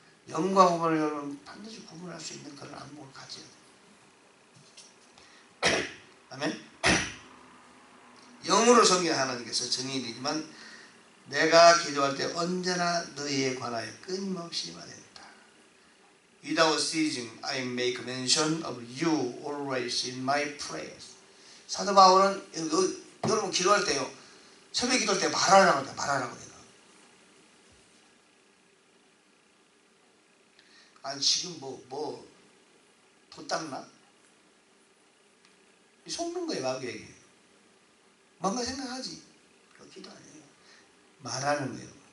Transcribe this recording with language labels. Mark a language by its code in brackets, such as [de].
[ko] 영과 오만을 여러분 반드시 구분할 수 있는 그런 안목을 가져야 돼요. 아멘. 영으로 섬기는 하나님께서 증인이지만 내가 기도할 때 언제나 너희에 관하여 끊임없이 말했다. [en] Without ceasing, I make mention of you always in my prayers. [ko] 사도 바울은 여러분 기도할 때요, 새벽 기도할 때 말하라고 돼, 말하라고 돼. 아니 지금 도 닦나? 속는 거예요, 마귀에게. 뭔가 생각하지. 그거 기도 아니에요. 말하는 거예요.